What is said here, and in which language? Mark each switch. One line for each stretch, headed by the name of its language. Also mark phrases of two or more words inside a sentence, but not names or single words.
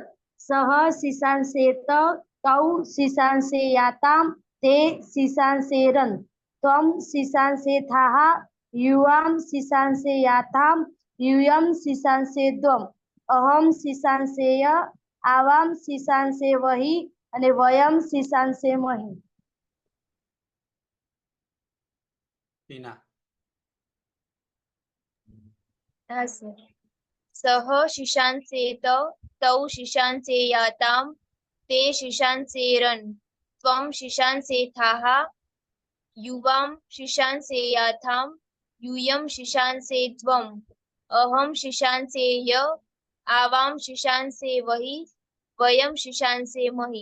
Sanskrit: सह शिशांसेत तौ शिशांसेयाताम ते शिशांसेरन् त्वं शिशांसेथाः युवां शिशांसेयाताम यूयं शिशांसेध्वम् अहं शिशांसेय आवां शिशांसे वही અને वयम शिशांसे मही। टीना
Hindi: हाँ सर।
Sanskrit: सह शिशांसेत तौ शिशांसेयाताम ते शिशांसेरन् त्वं शिशांसेथाः युवां शिशांसेयाथाम यूयं शिशांसेध्वम् अहं शिशांसेय आवां शिशांसे वही वयं शिशांसे मही।